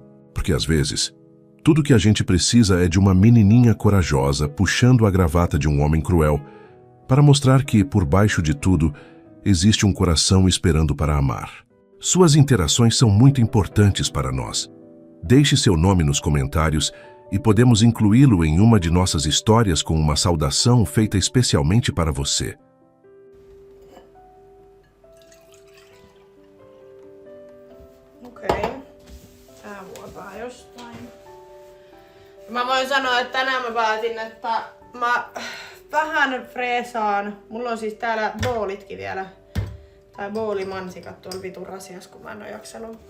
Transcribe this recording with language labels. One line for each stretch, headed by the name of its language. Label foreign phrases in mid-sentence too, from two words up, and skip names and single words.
Portuguese: Porque às vezes, tudo que a gente precisa é de uma menininha corajosa puxando a gravata de um homem cruel para mostrar que, por baixo de tudo, existe um coração esperando para amar. Suas interações são muito importantes para nós. Deixe seu nome nos comentários e podemos incluí-lo em uma de nossas histórias com uma saudação feita especialmente para você.
Finnish: Okei. Tää vuotaa jostain. Mä voin sanoa, että tänään mä päätin, että mä vähän freesaan. Mulla on siis täällä boolitkin vielä. Tai boolimansikat tuolla vitun rasias, kun mä en oo jaksanut.